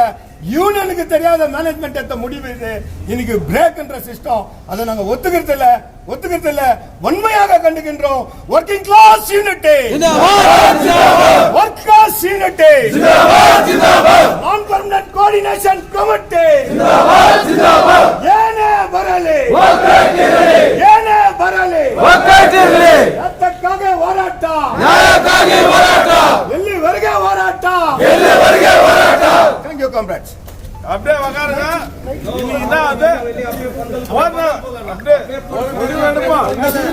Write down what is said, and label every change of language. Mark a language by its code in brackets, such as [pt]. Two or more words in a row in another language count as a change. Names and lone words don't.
[ta] யூனியனுக்கு தெரியாத மேனேஜ்மெண்ட் எடுத்த முடிவு இது. இன்னைக்கு பிரேக் என்ற சிஸ்டம் அதை நாங்க ஒத்துக்கிறது இல்ல, வன்மையாக கண்டுகின்றோம். [en] working class unity, work class unity, non permanent coordination committee, [kn] ಏನೇ ಬರಲಿ, ಏನೇ ಬರಲಿ, ಎತ್ತಕ್ಕಾಗಿ ಹೋರಾಟ, ಎಲ್ಲಿವರೆಗೆ ಹೋರಾಟ. [en] Thank you comrades. [ta] அப்படியே உக்காருங்க. இன்னைக்கு என்ன அது? அப்படியே